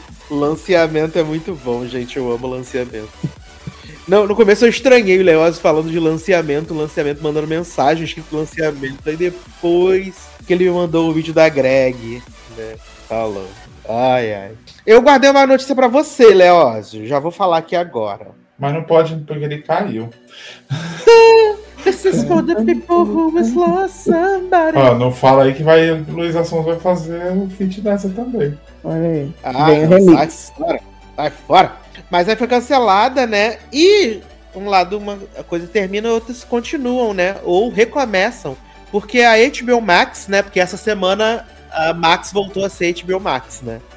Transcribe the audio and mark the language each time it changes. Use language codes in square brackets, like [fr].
[pt] Lançamento é muito bom, gente. Eu amo lançamento. Não, no começo eu estranhei o Leoz falando de lançamento mandando mensagem, escrito lançamento. Aí depois que ele me mandou o vídeo da Greg, né? Falou. Ai, ai. Eu guardei uma notícia pra você, Leózio. Já vou falar aqui agora. Mas não pode, porque ele caiu. [en] This is for the people who was lost somebody. [pt] Ah, não fala aí que vai, Luísa Sons vai fazer um feat nessa também. Olha aí. Ah, vem, sai fora. Sai fora. Mas aí foi cancelada, né? E, um lado, uma coisa termina, outras continuam, né? Ou recomeçam. Porque a HBO Max, né? Porque essa semana a Max voltou a ser HBO Max, né?